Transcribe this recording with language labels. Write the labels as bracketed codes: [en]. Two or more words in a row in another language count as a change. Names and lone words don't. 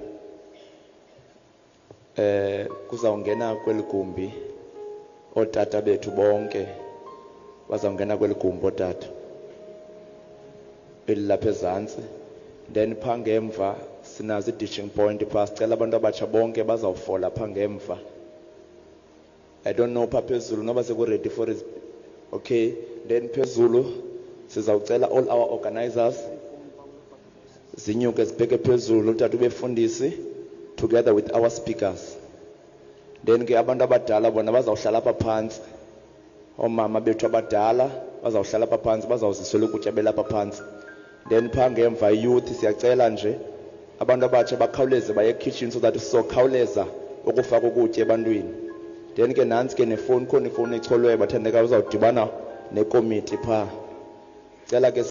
[xh] Kuzawungena kweligumbi otata bethu bonke bazawungena kweligumbi otata elilapha ezantsi, then pha ngemva sinazo i-ditching point pha. Sicela abantu abatsha bonke bazawufola pha ngemva. [en] I don't know [xh] pha phezulu noba seku-ready [en] for it. [xh] Okay, then phezulu sizawucela [en] all our organizers [xh] zinyuke zibheke phezulu utata ubefundisi [en] together with our speakers. [xh] Then ke abantu abadala bona bazawuhlala apha phansi, omama bethu abadala bazawuhlala apha phansi, bazawuzisela ukutya belapha phansi. Then pha ngemva youth siyacela nje abantu abatsha bakhawuleze baye kitchen [en] so that [xh] sizokhawuleza ukufaka ukutya ebantwini. Then ke nantsi ke nefoni, khona ifoni echolweyo bathandekayo uzawudibana nekomiti pha. Cela ke